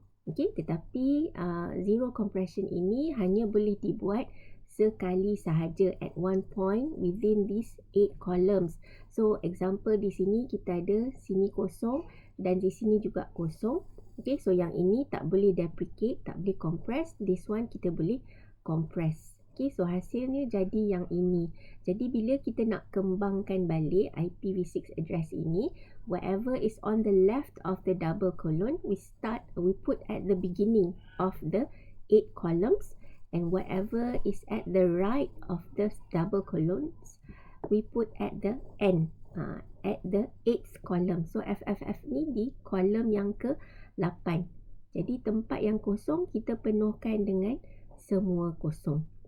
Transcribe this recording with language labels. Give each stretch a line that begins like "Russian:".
Malay: Okey, tetapi zero compression ini hanya boleh dibuat sekali sahaja
English: at one point within these 8 columns.
Malay: So example di sini kita ada sini kosong dan di sini juga kosong. Okay, so yang ini tak boleh deprecate, tak boleh compress.
English: This one
Malay: kita boleh compress. Okay, so hasilnya jadi yang ini. Jadi bila kita nak kembangkan balik IPv6 address ini,
English: whatever is on the left of the double colon, we put at the beginning of the 8 columns, and whatever is at the right of the double columns, we put at the end, at the 8th column.
Malay: So FFF ni di kolom yang ke 8. Jadi tempat yang kosong kita penuhkan dengan semua kosong.